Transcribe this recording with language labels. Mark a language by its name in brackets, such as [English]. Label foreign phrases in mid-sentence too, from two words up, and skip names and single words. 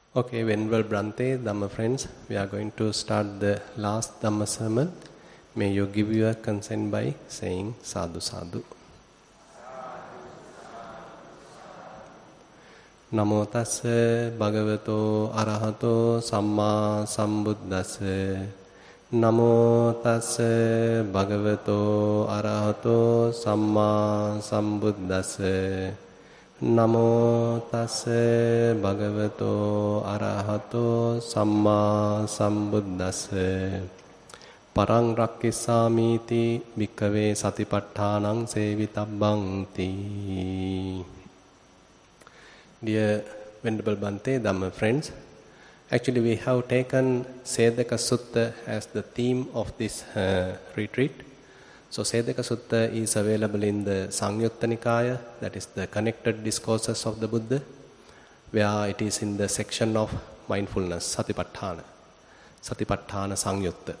[English] Okay, Venerable Brante, Dhamma friends, we are going to start the last Dhamma sermon. May you give your consent by saying [Pali] Sadhu Sadhu. Namo tassa bhagavato arahato samma sambuddhassa. Namo tassa bhagavato arahato samma sambuddhassa. Namo tassa bhagavato arahato samma sambuddhassa. Parang rakkissamiti bhikkave satipatthānaṁ sevitabbhaṅ. [English] Dear Venerable Bhante, Dhamma friends, actually we have taken Sedaka Sutta as the theme of this retreat. So Sedaka Sutta is available in the Samyutta Nikaya, that is the connected discourses of the Buddha, where it is in the section of mindfulness, Satipatthana Samyutta.